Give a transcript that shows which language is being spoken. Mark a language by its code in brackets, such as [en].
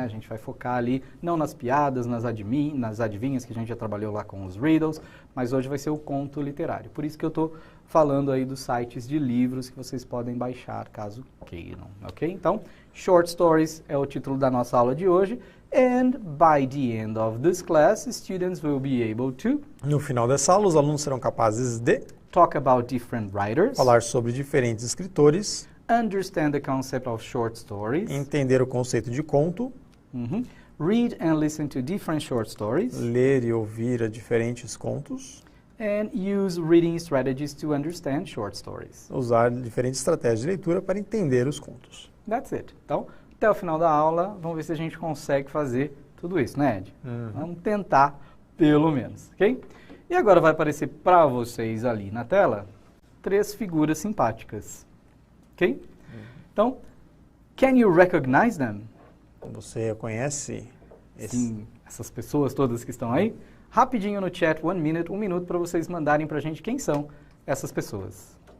[pt] A gente vai focar ali, não nas piadas, nas adivinhas, que a gente já trabalhou lá com os riddles, mas hoje vai ser o conto literário. Por isso que eu estou falando aí dos sites de livros que vocês podem baixar, caso queiram, ok? Então, Short Stories é o título da nossa aula de hoje. [en] And by the end of this class, students will be able to... [pt] No final dessa aula, os alunos serão capazes de... [en] Talk about different writers. [pt] Falar sobre diferentes escritores. [en] Understand the concept of short stories. [pt] Entender o conceito de conto. [en] Read and listen to different short stories. [pt] Ler e ouvir a diferentes contos. [en] And use reading strategies to understand short stories. [pt] Usar diferentes estratégias de leitura para entender os contos. [en] That's it. [pt] Então, até o final da aula, vamos ver se a gente consegue fazer tudo isso, né, Ed? Vamos tentar, pelo menos, ok? E agora vai aparecer para vocês ali na tela 3 figuras simpáticas. Ok? [en] Então, can you recognize them? [pt] Você conhece Sim, essas pessoas todas que estão aí? Rapidinho no chat, 1 minuto para vocês mandarem para a gente quem são essas pessoas.